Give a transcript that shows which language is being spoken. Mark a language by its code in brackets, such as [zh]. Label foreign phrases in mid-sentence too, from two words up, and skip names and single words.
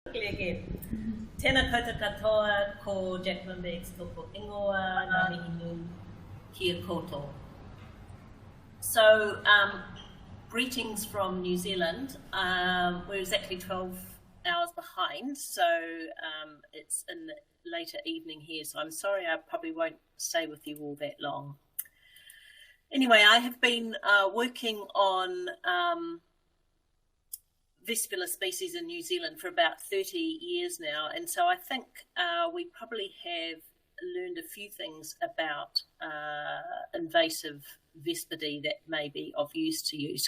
[en] again. [mi] Tēnā koutou katoa ko Jacqueline ko ingoa ngā mihi nui kia koto. [en] So, greetings from New Zealand. We're exactly 12 hours behind, so it's in the later evening here, so I'm sorry I probably won't stay with you all that long. Anyway, I have been working on Vespula species in New Zealand for about 30 years now, and so I think we probably have learned a few things about invasive Vespidae that may be of use to you.